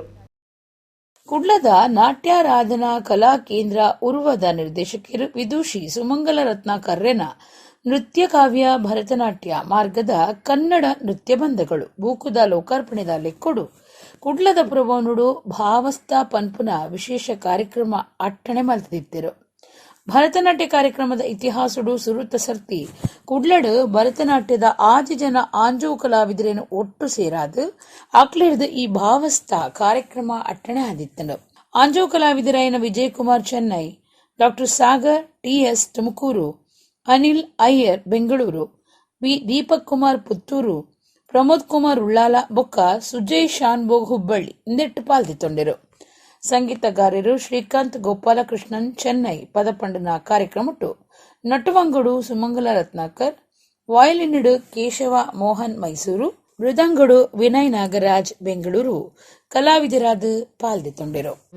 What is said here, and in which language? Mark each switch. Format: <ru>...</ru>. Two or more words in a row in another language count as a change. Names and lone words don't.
<tcy>ಕುಡ್ಲದ ನಾಟ್ಯಾರಾಧನಾ ಕಲಾ ಕೇಂದ್ರ ಉರ್ವದ ನಿರ್ದೇಶಕಿಯರು ವಿದುಷಿ ಸುಮಂಗಲ ರತ್ನಾಕರ್ರೆನ ನೃತ್ಯ ಕಾವ್ಯ ಭರತನಾಟ್ಯ ಮಾರ್ಗದ ಕನ್ನಡ ನೃತ್ಯ ಬಂಧಗಳು ಬೂಕುದ ಲೋಕಾರ್ಪಣೆದಾಲಿಕ್ಕುಡು ಕುಡ್ಲದ ಪುರಭವನುಡು ಭಾವಸ್ಥಾ ಪನ್ಪುನ ವಿಶೇಷ ಕಾರ್ಯಕ್ರಮ ಅಟ್ಟಣೆ ಮಲ್ತಿದ್ದರು. ಭರತನಾಟ್ಯ ಕಾರ್ಯಕ್ರಮದ ಇತಿಹಾಸಡು ಸುರುತ ಸರ್ತಿ ಕುಡ್ಲಡ್ ಭರತನಾಟ್ಯದ ಆಜಿ ಜನ ಆಂಜೋ ಕಲಾವಿದರೇನು ಒಟ್ಟು ಸೇರಾದು ಆಕ್ಲಿರ್ದು ಈ ಭಾವಸ್ಥಾ ಕಾರ್ಯಕ್ರಮ ಅಟ್ಟಣೆ ಆದಿತ್ತನು. ಆಂಜೋ ಕಲಾವಿದರಾಯನ ವಿಜಯಕುಮಾರ್ ಚೆನ್ನೈ, ಡಾಕ್ಟರ್ ಸಾಗರ್ ಟಿಎಸ್ ತುಮಕೂರು, ಅನಿಲ್ ಅಯ್ಯರ್ ಬೆಂಗಳೂರು, ಬಿ ದೀಪಕ್ ಕುಮಾರ್ ಪುತ್ತೂರು, ಪ್ರಮೋದ್ ಕುಮಾರ್ ಉಳ್ಳಾಲ ಬೊಕ್ಕ ಸುಜಯ್ ಶಾನ್ಭೋಗ್ ಹುಬ್ಬಳ್ಳಿ ಇಂದೆಟ್ಟು ಪಾಲ್ದಿತ್ತೊಂಡಿರು. ಸಂಗೀತಗಾರರು ಶ್ರೀಕಾಂತ್ ಗೋಪಾಲಕೃಷ್ಣನ್ ಚೆನ್ನೈ ಪದಪಂಡನ ಕಾರ್ಯಕ್ರಮಟ್ಟು ನಟುವಂಗಡು ಸುಮಂಗಲ ರತ್ನಾಕರ್, ವಾಯಲಿನಿಡು ಕೇಶವ ಮೋಹನ್ ಮೈಸೂರು, ಮೃದಂಗಡು ವಿನಯ್ ನಾಗರಾಜ್ ಬೆಂಗಳೂರು ಕಲಾವಿದರಾದ ಪಾಲ್ದಿತ್ತೊಂಡಿರು.</tcy>